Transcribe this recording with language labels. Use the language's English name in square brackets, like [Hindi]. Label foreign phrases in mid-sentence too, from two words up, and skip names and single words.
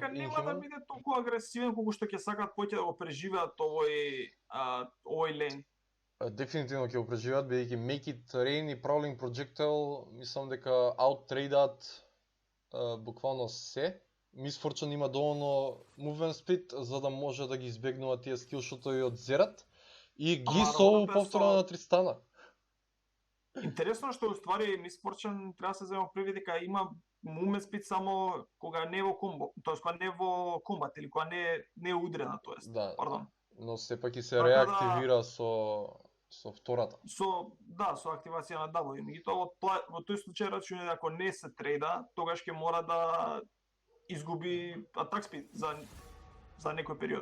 [Macedonian] Па мислам дека нема да биде толку агресивен колку што ќе сакаат повеќе да го преживеат овој лейн. Дефинитивно ќе го преживеат, бидејќи Make It Rain и Prowling Projectile мислам дека ауттрейдат буквално се. Мис Форчен има доволно [English] movement speed [Macedonian] за да може да ги избегнува тие скилшотови од Зерат и ги со повтора на Тристана. Интересно што уствари Мис Форчен треба да се зема преди дека има [English] movement speed [Macedonian] само кога не е во комбо, тоест кога не е во комбат или кога не е удрена, тоест. Да. Пардон. Но сепак и се реактивира со втората. Со активација на W. Меѓутоа во тој случај рачуне ако не се трейда, тогаш ќе мора да изгуби атак спид за некој период.